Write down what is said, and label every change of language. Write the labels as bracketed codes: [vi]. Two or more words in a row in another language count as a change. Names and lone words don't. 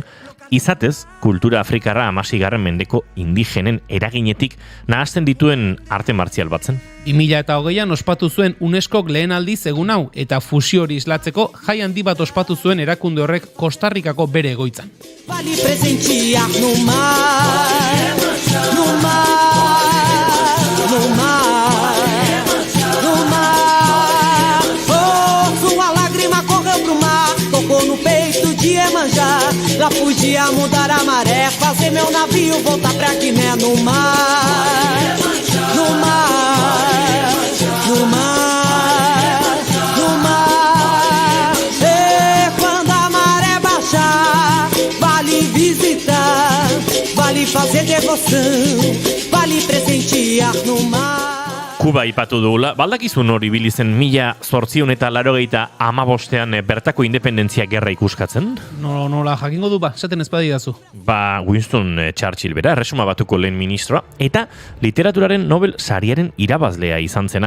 [eu] Izatez, kultura afrikarra 16. mendeko indigenen eraginetik nahasten dituen arte martzial bat zen. 2020an ospatu zuen UNESCOk lehen aldiz egun hau eta fusio hori islatzeko jai handi bat ospatu zuen erakunde horrek Kostarrikako bere egoitzan. [pt] Vale presentear no mar, no mar, no mar, no mar. Oh, sua lágrima correu pro mar, tocou no peito de Iemanjá. Lá podia mudar a maré, fazer meu navio voltar pra Guiné no mar, no mar, no mar, no mar. E quando a maré baixar, vale visitar, vale fazer devoção, vale presentear no mar. [eu] Kuba ipatu dugula, baldakizun hori bilizen 1885ean bertako independentzia gerra ikuskatzen? Nola jakingo du esaten ez badidazu. Winston Churchill bera, Erresuma Batuko lehen ministroa, eta literaturaren Nobel sariaren irabazlea izan zena.